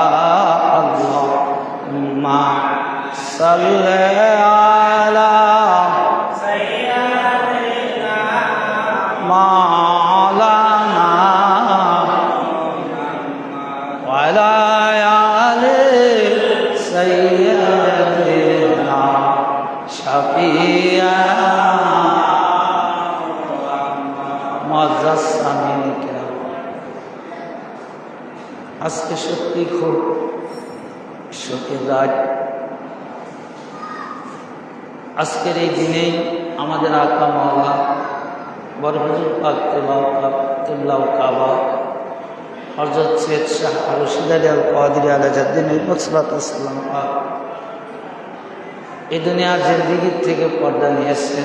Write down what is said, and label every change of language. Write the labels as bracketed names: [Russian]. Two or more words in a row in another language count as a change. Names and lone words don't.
[Arabic] اللہم صلی علی سیدنا مولانا وعلی آل سیدنا شفیعنا. [Urdu] معزز سامعین کرام, [Bangla] আজকে সত্যি খুব শোকের রাত। আজকের এই দিনেই আমাদের আকা মাওলা বড় হুজুর পাক কিবলা কাবা হযরত সৈয়দ শাহ রশিদ আলী আল কাদেরী [Arabic] عليه السلام [Bangla] পাক এই দুনিয়ার জিন্দেগির থেকে পর্দা নিয়েছেন।